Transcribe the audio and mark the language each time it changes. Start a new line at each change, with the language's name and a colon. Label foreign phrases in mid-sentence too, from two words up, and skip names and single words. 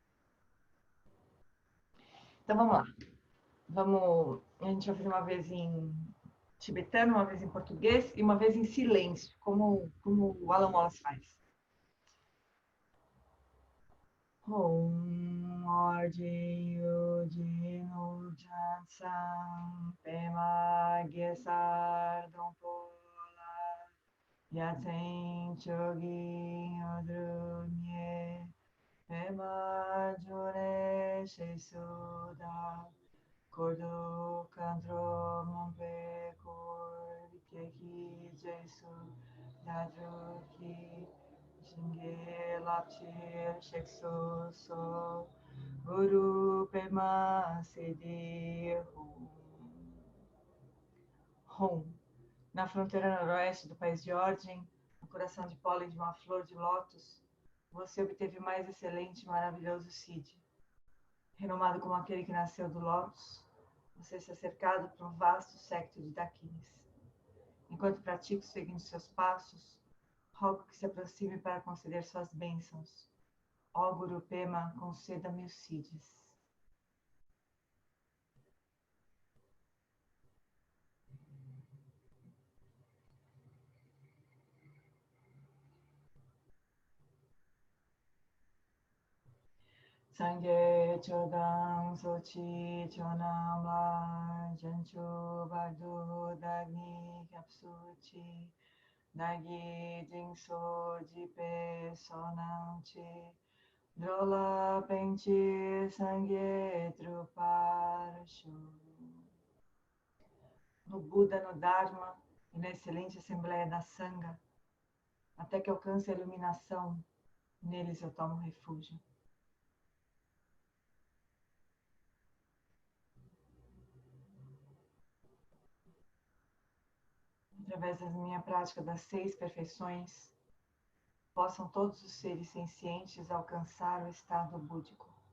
Portuguese: Então, vamos lá. A gente vai fazer uma vez em tibetano, uma vez em português e uma vez em silêncio, como o Alan Wallace faz.
Tibetan: ཨོཾ་ཨོ་རྒྱན་ཡུལ་གྱི་ནུབ་བྱང་མཚམས། པདྨ་གེ་སར སྡོང་པོ་ལ། ཡ་མཚན་མཆོག་གི་དངོས་གྲུབ་བརྙེས། པདྨ འབྱུང་གནས་ཞེས་སུ་གྲགས། འཁོར་དུ་མཁའ་འགྲོ་མང་པོས་བསྐོར། ཁྱེད་ཀྱི་རྗེས་སུ་བདག་བསྒྲུབ་ཀྱིས། བྱིན་གྱིས་བརླབ་ཕྱིར་གཤེགས་སུ་གསོལ། གུ་རུ་པདྨ་སིདྡྷི་ཧཱུྃ.
Portuguese: Na fronteira noroeste do país de Ordem, no coração de pólen de uma flor de lótus, você obteve o mais excelente e maravilhoso Cid. Renomado como aquele que nasceu do lótus, você está cercado por um vasto séquito de Dakines. Enquanto pratico seguindo seus passos, rogo que se aproxime para conceder suas bênçãos. Ó Guru Pema, conceda-me os Cides.
Tibetan: སངས་རྒྱས་ཆོས་དང་ཚོགས་ཀྱི་མཆོག་རྣམས ལ། བྱང་ཆུབ་བར་དུ་བདག་ནི་སྐྱབས་སུ་མཆི། བདག་གིས་སྦྱིན་སོགས་བགྱིས་པའི་བསོད་ནམས་ཀྱིས། འགྲོ་ལ་ཕན་ཕྱིར་སངས་རྒྱས་འགྲུབ་པར་ཤོག.
Portuguese: No Buda, no Dharma e na excelente Assembleia da Sangha, até que alcance a iluminação, neles eu tomo refúgio. Através da minha prática das 6 perfeições, possam todos os seres sencientes alcançar o estado búdico.